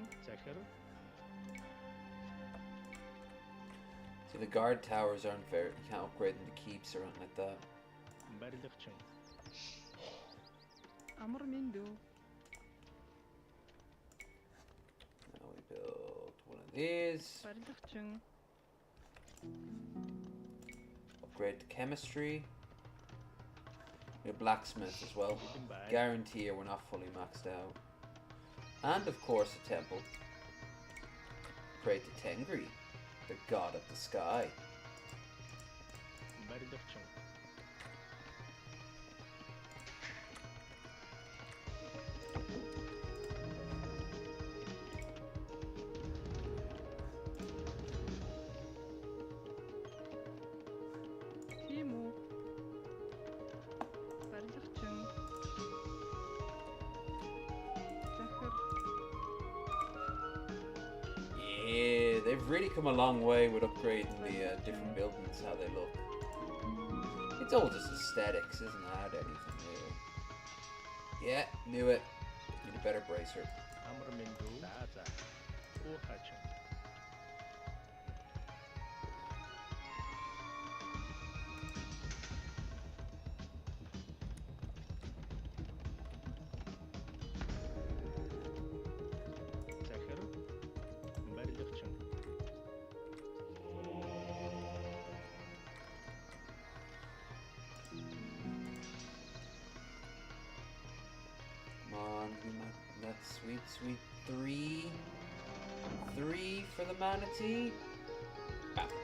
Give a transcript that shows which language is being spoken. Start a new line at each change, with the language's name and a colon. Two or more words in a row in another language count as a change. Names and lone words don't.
Mongolian: захир
English: So the guard towers aren't fair. You can't upgrade them to keeps or anything like that.
Mongolian: барилгачин Амар минь дүү.
English: Now we build one of these.
Mongolian: Барилгачин.
English: Upgrade to chemistry. Your blacksmith as well.
Mongolian: бэлэн бай
English: Guarantee we're not fully maxed out. And of course a temple. Pray to Tengri, the god of the sky.
Mongolian: барилгачин Тийм үү. Барилгачин. Захар.
English: Yeah, they've really come a long way with upgrading the different buildings, how they look. It's all just aesthetics, isn't that anything really? Yeah, knew it. Need a better bracer. أمر من دون
Mongolian: за уухачин захир барилгачин
English: Come on, give me that sweet, sweet three. Three for the manatee. Ah.